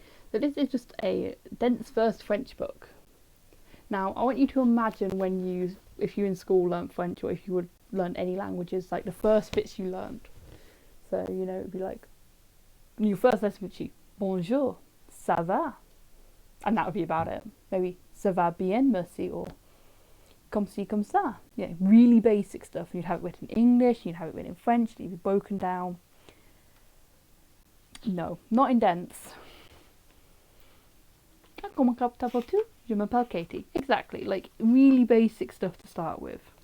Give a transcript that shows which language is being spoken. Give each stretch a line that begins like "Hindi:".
English: So this is just a dense first French book. Now, I want you to imagine if you in school learnt French, or if you would learn any languages, like the first bits you learned. So, you know, it'd be like, your first lesson would be,
French: bonjour, ça va?
English: And that would be about it.
French: Maybe, ça va bien, merci, or comme ci, comme ça.
English: Yeah, really basic stuff. You'd have it written in English, you'd have it written in French, it'd be broken down. No, not in dense.
French: Comment t'appelles-tu? Je m'appelle Katie.
English: Exactly, like really basic stuff to start with.